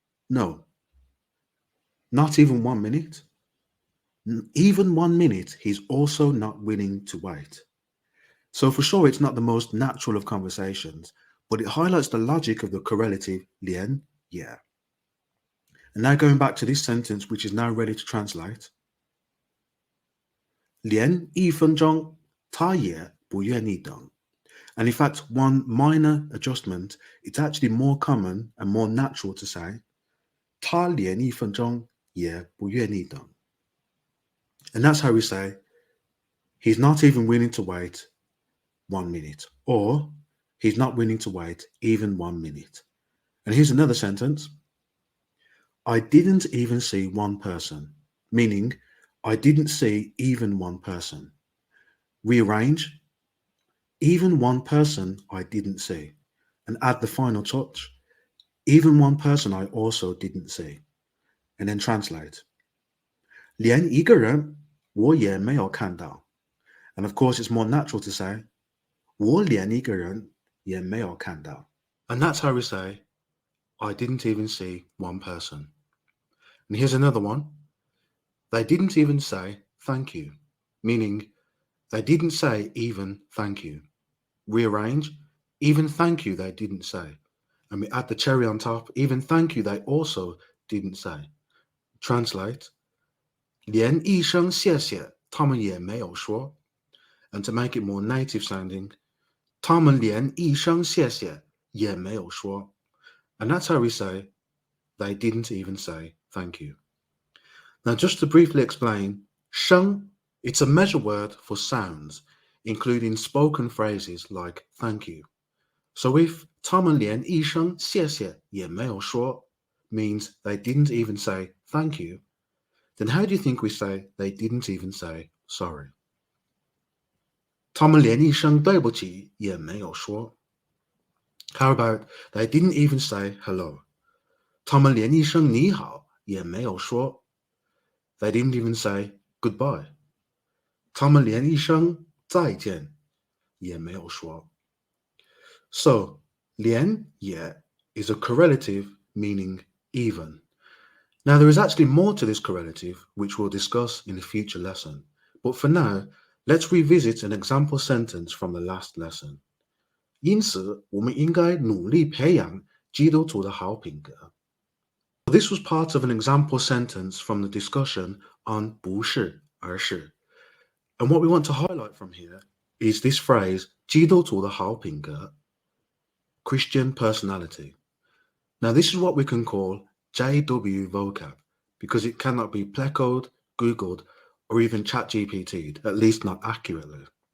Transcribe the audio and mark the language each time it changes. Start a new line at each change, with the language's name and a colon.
English: No, not even 1 minute. Even 1 minute, he's also not willing to wait. So for sure, it's not the most natural of conversations, but it highlights the logic of the correlative lian, yeah. And now going back to this sentence, which is now ready to translate.
Chinese: 连一分钟他也不愿意等.
English: And in fact, one minor adjustment, it's actually more common and more natural to say
Chinese: 他连一分钟也不愿意等.
English: And that's how we say he's not even willing to wait 1 minute, or he's not willing to wait even 1 minute. And here's another sentence. I didn't even see one person, meaning I didn't see even one person. Rearrange, even one person I didn't see. And add the final touch, even one person I also didn't see. And then translate.
Chinese: 连一个人我也没有看到.
English: And of course, it's more natural to say
Chinese: 我连一个人也没有看到.
English: And that's how we say I didn't even see one person. And here's another one. They didn't even say thank you, meaning they didn't say even thank you. Rearrange, even thank you they didn't say. And we add the cherry on top, even thank you they also didn't say. Translate,
Chinese: 连一声谢谢他们也没有说.
English: And to make it more native sounding,
Chinese: 他们连一声谢谢也没有说.
English: And that's how we say, they didn't even say thank you. Now, just to briefly explain, 声, it's a measure word for sounds, including spoken phrases like thank you. So if
Chinese: 他们连一声谢谢也没有说
English: means they didn't even say thank you, then how do you think we say they didn't even say sorry?
Chinese: 他们连一声对不起也没有说.
English: How about they didn't even say hello?
Chinese: 他们连一声你好也没有说.
English: They didn't even say goodbye.
Chinese: 他们连一声再见也没有说.
English: So, 连也 is a correlative meaning even. Now, there is actually more to this correlative, which we'll discuss in a future lesson. But for now, let's revisit an example sentence from the last lesson.
Chinese: 因此，我们应该努力培养基督徒的好品格.
English: This was part of an example sentence from the discussion on 不是而是. And what we want to highlight from here is this phrase
Chinese: 基督徒的好品格,
English: Christian personality. Now, this is what we can call JW vocab, because it cannot be plecoed, Googled, or even ChatGPT'd, at least not accurately.